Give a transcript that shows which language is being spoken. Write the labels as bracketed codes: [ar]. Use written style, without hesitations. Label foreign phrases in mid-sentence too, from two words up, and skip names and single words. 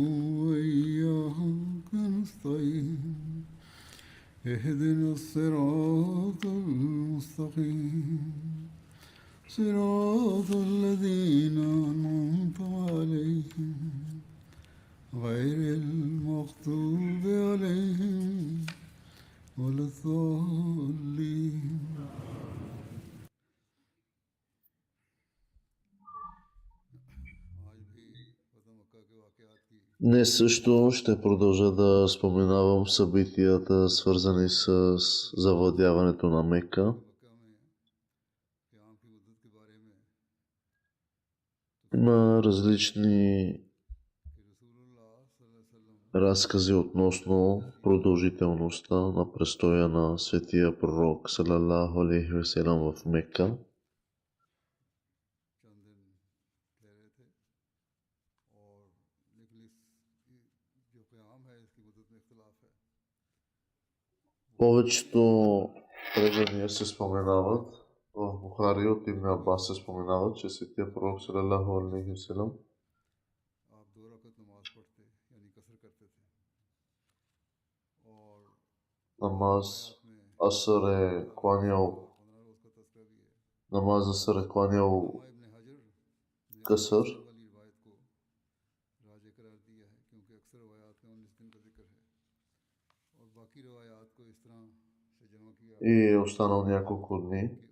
[ar] وإياك نستعين اهدنا الصراط المستقيم صراط الذين أنعمت عليهم غير المغضوب عليهم ولا الضالين. [bg] Днес също ще продължа да споменавам събитията, свързани с завладяването на Мека. Има различни разкази относно продължителността на престоя на светия пророк [ar] صلى الله عليه وسلم [bg] в Мека. Повечето предания се споменават в Бухари от Ибн Аббас се споменават, че светия пророк [ar] صلى الله عليه وسلم [bg] намаз Асър е кланял късър. И е останал няколко дни.